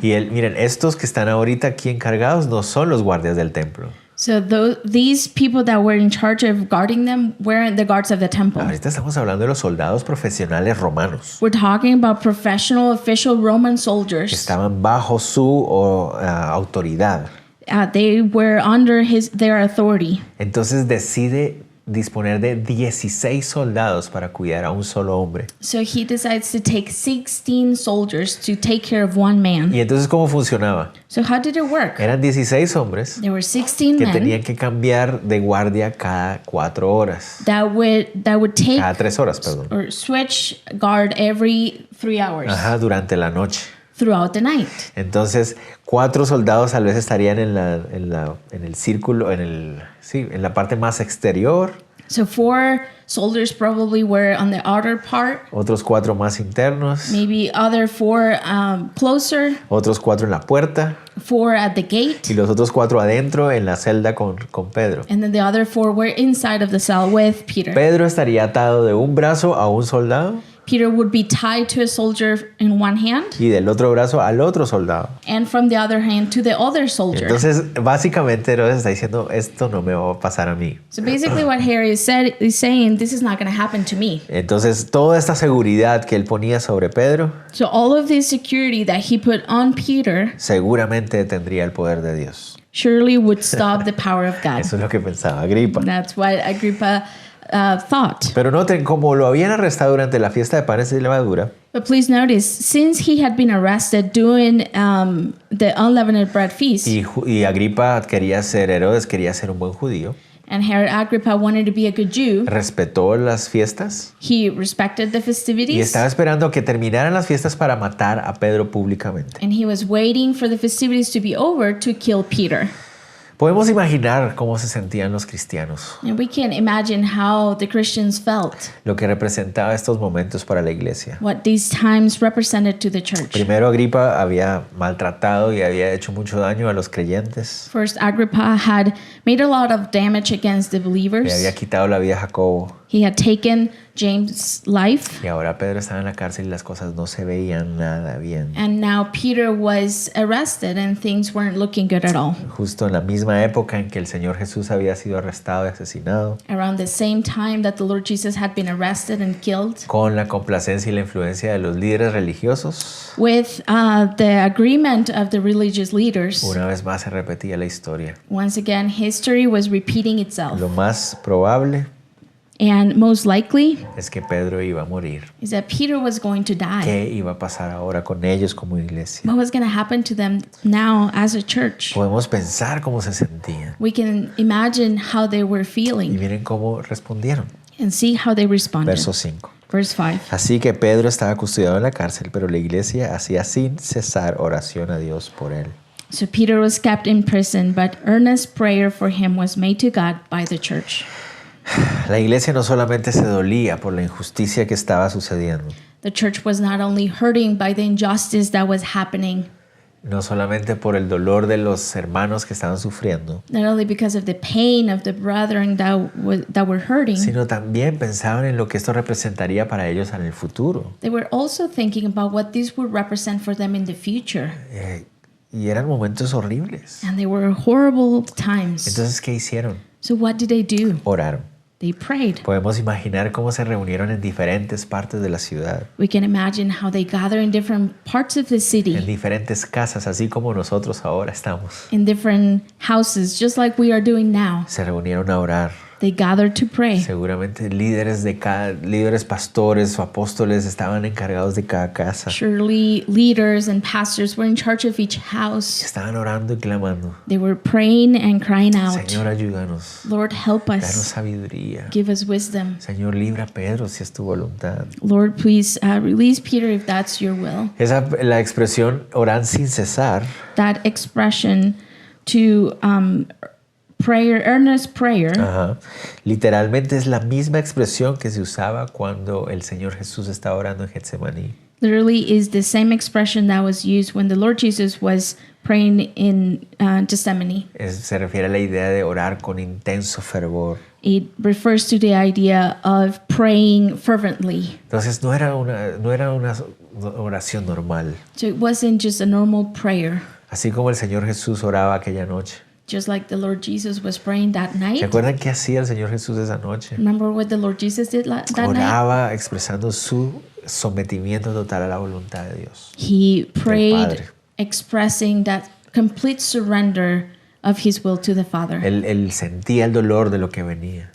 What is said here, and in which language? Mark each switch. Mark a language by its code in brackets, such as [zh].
[es] Y él, miren, estos que están ahorita aquí encargados no son los guardias del templo. [en] So these people that were in charge of guarding them weren't the guards of the temple. [es] Ahorita estamos hablando de los soldados profesionales romanos. [en] We're talking about professional, official Roman [es] Que [en] soldiers. [es] estaban bajo su autoridad. [en] They were under their authority. [es] Entonces decide disponer de 16 soldados para cuidar a un solo hombre. [en] So he decides to take 16 soldiers to take care of one man. [es] Y entonces, ¿cómo funcionaba? [en] So how did it work? [es] Eran 16 hombres [en] There were 16 [es] que [en] men [es] tenían que cambiar de guardia cada 4 horas. [en] that would take [es] Cada 3 horas, perdón. [en] or switch guard every 3 hours [es] Ajá, durante la noche. [en] throughout the night. [es] Entonces, 4 soldados tal vez estarían en el círculo, en la parte más exterior, [en] So 4 soldiers probably were on the outer part, [es] otros 4 más internos, [en] maybe other 4 closer, [es] otros 4 en la puerta [en] 4 at the gate, [es] y los otros 4 adentro en la celda con Pedro. [en] and then the other 4 were inside of the cell with Peter. [es] Pedro estaría atado de un brazo a un soldado [en] Peter would be tied to a soldier in one hand, [es] y del otro brazo al otro soldado. [en] and from the other hand to the other soldier. [es] Entonces, básicamente Herodes está diciendo, esto no me va a pasar a mí. [en] So basically what Harry is saying, this is not going to happen to me. [es] Entonces, toda esta seguridad que él ponía sobre Pedro [en] So all of this security that he put on Peter [es] seguramente tendría el poder de Dios. [en] surely would stop the power of God. [es] Eso es lo que pensaba Agripa. [en] That's what Agrippa thought. [es] Pero noten, como lo habían arrestado durante la fiesta de panes y levadura, [en] But please notice, since he had been arrested doing the unleavened bread feast, [es] y Agripa quería ser, Herodes quería ser un buen judío, [en] and Herod Agrippa wanted to be a good Jew, [es] respetó las fiestas [en] he respected the [es] y [en] festivities, [es] estaba esperando que terminaran las fiestas para matar a Pedro públicamente. [en] and he was waiting for the festivities to be over to kill Peter. [es] Podemos imaginar cómo se sentían los cristianos, [en] And we can imagine how the Christians felt, [es] lo que representaba estos momentos para la iglesia. [en] what these times represented to the church. [es] Primero, Agripa había maltratado y había hecho mucho daño a los creyentes. [en] First, Agrippa had made a lot of damage against the [es] Le [en] believers. [es] había quitado la vida a Jacobo. [en] He had taken James' life, [es] Y ahora Pedro estaba en la cárcel y las cosas no se veían nada bien. [en] and now Peter was arrested and things weren't looking good at all. [es] Justo en la misma época en que el Señor Jesús había sido arrestado y asesinado, [en] Around the same time that the Lord Jesus had been arrested and killed, [es] con la complacencia y la influencia de los líderes religiosos, [en] with the agreement of the religious leaders, [es] una vez más se repetía la historia. [en] once again, history was repeating itself. [es] Lo más probable [en] And most likely [es] es que Pedro iba a morir. [en] is that Peter was going to die. [es] ¿Qué iba a pasar ahora con ellos como iglesia? [en] What was going to happen to them now as a church? [es] Podemos pensar cómo se sentían [en] We can imagine how they were [es] y [en] feeling [es] miren cómo respondieron. [en] and see how they responded. [es] Verso 5. [en] Verse 5. [es] Así que Pedro estaba custodiado en la cárcel, pero la iglesia hacía sin cesar oración a Dios por él. [en] So Peter was kept in prison, but earnest prayer for him was made to God by the church. [es] La iglesia no solamente se dolía por la injusticia que estaba sucediendo, [en] The church was not only hurting by the injustice that was happening, [es] no solamente por el dolor de los hermanos que estaban sufriendo, [en] not only because of the pain of the brethren that were hurting, [es] sino también pensaban en lo que esto representaría para ellos en el futuro. [en] they were also thinking about what this would represent for them in the future. [es] Y eran momentos horribles. [en] And they were horrible times. [es] Entonces, ¿qué hicieron? [en] So what did they do? [es] Oraron. [en] They prayed. [es] Podemos imaginar cómo se reunieron en diferentes partes de la ciudad, [en] We can imagine how they gather in different parts of the [es] en [en] city, [es] diferentes casas, así como nosotros ahora estamos. [en] in different houses, just like we are doing now. [es] Se reunieron a orar. [en] They gathered to pray. [es] Seguramente líderes pastores o apóstoles estaban encargados de cada casa. [en] Surely leaders and pastors were in charge of each house. [es] Estaban orando y clamando. [en] They were praying and crying out, [es] Señor, ayúdanos. [en] Lord, help [es] Danos [en] us. [es] sabiduría. [en] Give us wisdom. [es] Señor, libra a Pedro si es tu voluntad. [en] Lord, please release Peter if that's your will. [es] La expresión orar sin cesar [en] That expression to prayer, earnest prayer, [es] literalmente es la misma expresión que se usaba cuando el Señor Jesús estaba orando en Getsemaní. [en] literally is the same expression that was used when the Lord Jesus was praying in Gethsemane. [es] Se refiere a la idea de orar con intenso fervor. [en] It refers to the idea of praying fervently. [es] Entonces no era una oración normal. [en] So it wasn't just a normal prayer, [es] Así como el Señor Jesús oraba aquella noche. [en] just like the Lord Jesus was praying that [es] ¿Se [en] night. [es] acuerdan qué hacía el Señor Jesús esa noche? [en] Remember what the Lord Jesus did that night? [es] Oraba expresando su sometimiento total a la voluntad de Dios. [en] He prayed [es] Padre. [en] expressing that complete surrender of his will to the Father. [es] Él sentía el dolor de lo que venía.